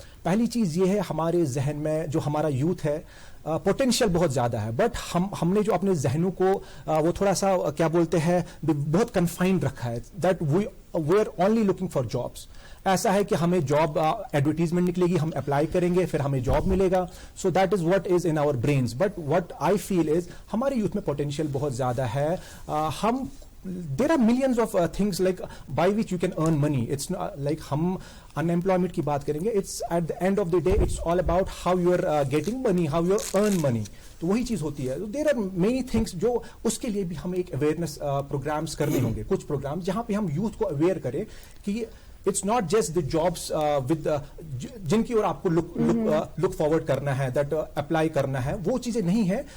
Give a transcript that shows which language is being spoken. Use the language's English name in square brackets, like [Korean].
[Hindi] पहली चीज ये है, हमारे जहन में जो हमारा यूथ है, पोटेंशियल बहुत ज्यादा है, बट हमने जो अपने जहनों को वो थोड़ा सा क्या बोलते हैं, बहुत कन्फाइंड रखा है, [English] That we are only looking for jobs. [Hindi] ऐसा है कि हमें जॉब एडवर्टीजमेंट निकलेगी, हम अप्लाई करेंगे, फिर हमें जॉब मिलेगा. [English] So that is what is in our brains. But what I feel is [Hindi] हमारे यूथ में पोटेंशियल बहुत ज्यादा है. [English] हम there are millions of things like by which you can earn money. It's not like [Hindi] hum unemployment की बात करेंगे, [English] it's at the end of the day it's all about how you are getting money, how you earn money. [Hindi] तो वही चीज होती है. There are many things जो उसके लिए भी हमें एक अवेयरनेस प्रोग्राम्स करने होंगे, कुछ प्रोग्राम्स जहाँ पे हम यूथ को अवेयर करें कि [English] it's not just the jobs with [Hindi] जिनकी ओर आपको look forward करना है, that apply करना है, वो चीजें नहीं है.